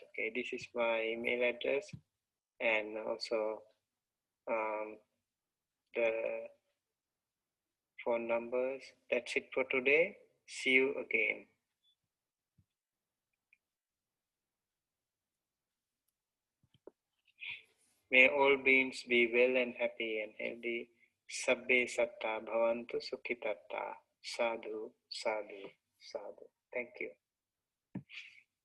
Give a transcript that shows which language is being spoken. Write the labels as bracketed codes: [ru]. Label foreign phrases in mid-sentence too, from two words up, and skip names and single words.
[en] Okay, this is my email address, and also the phone numbers. That's it for today. See you again. May all beings be well and happy and healthy. [pi] Sabbe satta bhavantu sukhitatta. Sadhu, sadhu, sadhu. [en] Thank you.